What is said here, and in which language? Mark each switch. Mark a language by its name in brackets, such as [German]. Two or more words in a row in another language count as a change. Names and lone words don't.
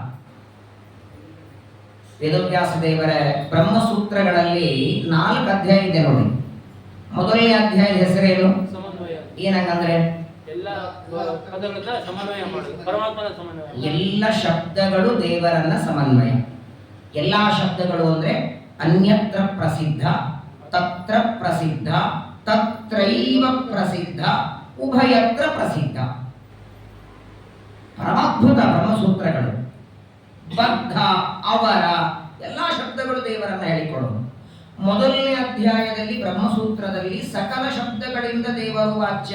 [Kannada] ವೇದವ್ಯಾಸ ದೇವರ ಬ್ರಹ್ಮಸೂತ್ರಗಳಲ್ಲಿ 4 ಅಧ್ಯಾಯ ಇದೆ ನೋಡಿ. ಮೊದಲನೇ ಅಧ್ಯಾಯದ ಹೆಸರೇನು? ಏನಂದ್ರೆ ಎಲ್ಲ ಶಬ್ದಗಳು ದೇವರನ್ನ ಸಮನ್ವಯ. ಎಲ್ಲಾ ಶಬ್ದಗಳು ಅಂದ್ರೆ [Sanskrit] ಅನ್ಯತ್ರ ಪ್ರಸಿದ್ಧ, ತತ್ರ ಪ್ರಸಿದ್ಧ, ತತ್ರೈವ ಪ್ರಸಿದ್ಧ, ಉಭಯತ್ರ ಪ್ರಸಿದ್ಧ. [Kannada] ಪರಮಾದ್ಭುತ ಬ್ರಹ್ಮಸೂತ್ರಗಳು. ಬದ್ಧ, ಅವರ ಎಲ್ಲಾ ಶಬ್ದಗಳು ದೇವರನ್ನ ಹೇಳಿಕೊಳ್ಳುವುದು. ಮೊದಲನೇ ಅಧ್ಯಾಯದಲ್ಲಿ ಬ್ರಹ್ಮಸೂತ್ರದಲ್ಲಿ ಸಕಲ ಶಬ್ದಗಳಿಂದ ದೇವರು ವಾಚ್ಯ.